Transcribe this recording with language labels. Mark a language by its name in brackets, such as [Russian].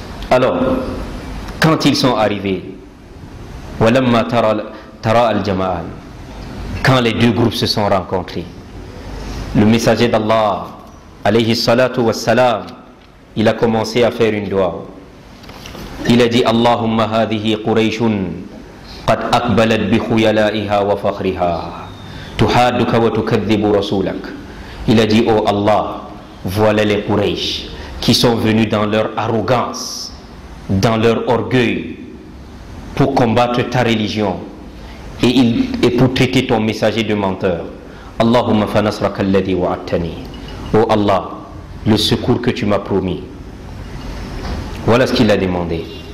[French] Alors, quand ils sont arrivés, quand les deux groupes se sont rencontrés, le messager d'Allah, alayhi salatu wassalam, il a commencé à faire une dua. Il a dit [Arabic] Allahumma hadihi Qurayshun قد أقبلت بخيلائها وفخرها تحادك وتكذب رسولك. [French] Il a dit oh Allah, voilà les Quraysh qui sont venus dans leur arrogance, dans leur orgueil pour combattre ta religion et pour traiter ton messager de menteur. [Arabic] Allahumma fa nasraka alladhi wa'adtani. [French] Oh Allah, le secours que tu m'as promis. Voilà ce qu'il a demandé.